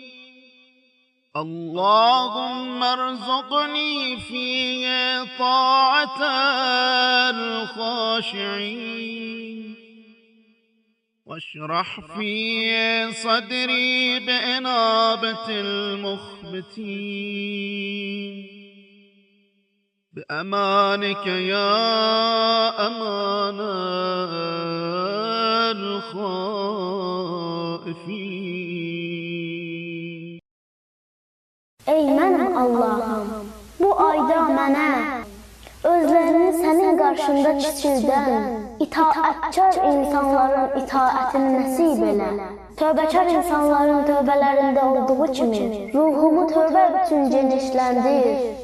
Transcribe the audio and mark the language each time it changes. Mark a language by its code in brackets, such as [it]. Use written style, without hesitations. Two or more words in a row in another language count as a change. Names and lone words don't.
[ar] اللهم ارزقني فيه طاعة الخاشعين، واشرح فيه صدري بإنابة المخبتين، بأمانك يا أمان الخائفين. [az] Ey mənim Allahım, bu ayda mənə özlərini sənin qarşında kiçildən, itaətkar insanların itaətini nəsib elə. Tövbəkar insanların tövbələrində olduğu kimi ruhumu tövbə üçün genişləndir.